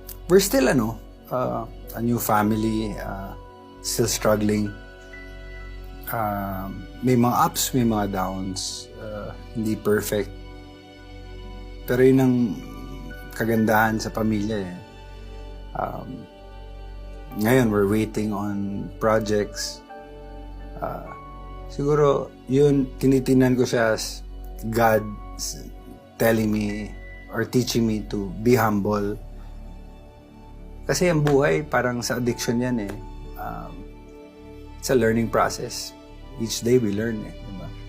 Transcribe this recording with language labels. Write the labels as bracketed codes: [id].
[en] We're still, a new family, still struggling. [tl] May mga ups, may mga downs. Hindi perfect. Pero yun ang kagandahan sa pamilya eh. [en] Ngayon, we're waiting on projects. [tl] Siguro, yun, tinitinan ko siya [en] as God telling me or teaching me to be humble. [tl] Kasi ang buhay, parang sa addiction yan eh. [en] It's a learning process. Each day we learn eh. Diba?